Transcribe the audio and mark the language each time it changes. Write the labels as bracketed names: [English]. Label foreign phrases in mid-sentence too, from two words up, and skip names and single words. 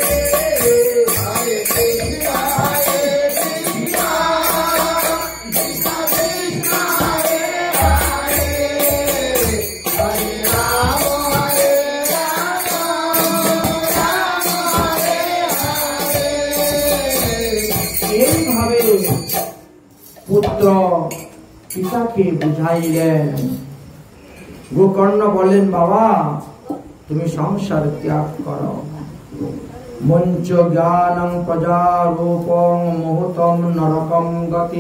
[Sanskrit] हरे कृष्ण हरे कृष्ण, कृष्ण कृष्ण हरे हरे, हरे राम हरे राम, राम हरे हरे। [Bangla] এইভাবে পুত্র পিতাকে বুঝাইলেন। গোকর্ণ বললেন, বাবা তুমি সংসার ত্যাগ করো। [Sanskrit] মঞ্চ জ্ঞানং প্রজারূপং মুহূর্তম নরকম গতি।